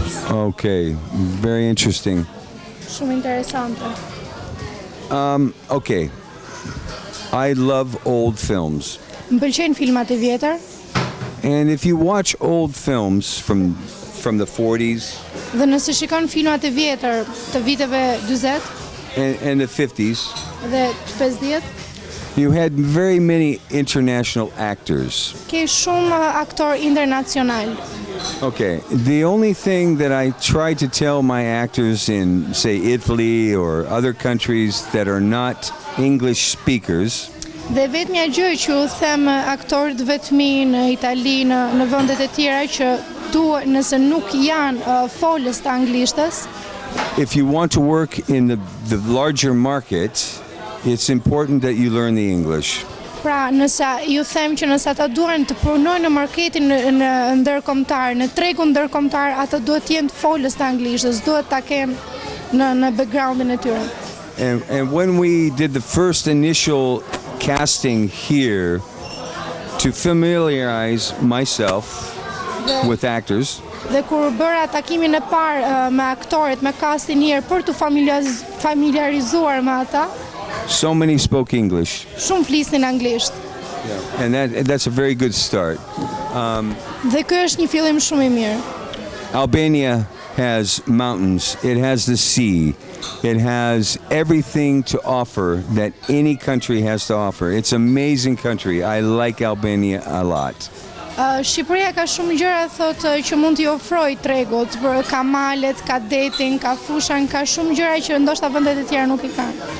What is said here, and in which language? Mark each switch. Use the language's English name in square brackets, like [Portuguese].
[English] Okay, very interesting. [Albanian] Shumë interesante. [English] Okay, I love old films. [Albanian] Më pëlqejnë filmat e vjetër, [English] And if you watch old films from the 40s [Albanian] dhe nëse shikon filmat e vjetër të viteve 40 [English] and the 50s, [Albanian] dhe të 50, [English] you had very many international actors. [Albanian] ke shumë aktor internacional. [English] Okay, the only thing that I try to tell my actors in, say, Italy or other countries that are not English speakers [Albanian] Dhe vetmja gjë që u them aktorët vetmi në Itali, në vendet e tjera që duhet, nëse nuk janë folës të anglishtës, [English] if you want to work in the larger market, it's important that you learn the English. [Albanian] pra nëse ju them që nëse ata duhen të punojnë në marketin në ndërkombëtar, në tregun ndërkombëtar, ata duhet të jenë folës të anglishtës, duhet ta kenë në backgroundin e tyre. [English] And when we did the first initial casting here to familiarize myself with actors, [Albanian] Dhe kur bëra takimin e parë me aktorët, me castin here për të familiarizuar me ata, [English] so many spoke English. [Albanian] shumë flisnin anglisht. [English] And that's a very good start. [Albanian] Dhe ky është një fillim shumë i mirë. [English] Albania has mountains, it has the sea, it has everything to offer that any country has to offer. It's an amazing country. I like Albania a lot. [Albanian] Shqipëria ka shumë gjëra thotë që mund t'i ofroj tregut, ka malet, ka detin, ka fushan, ka shumë gjëra që ndoshta vendet e tjera nuk i kanë.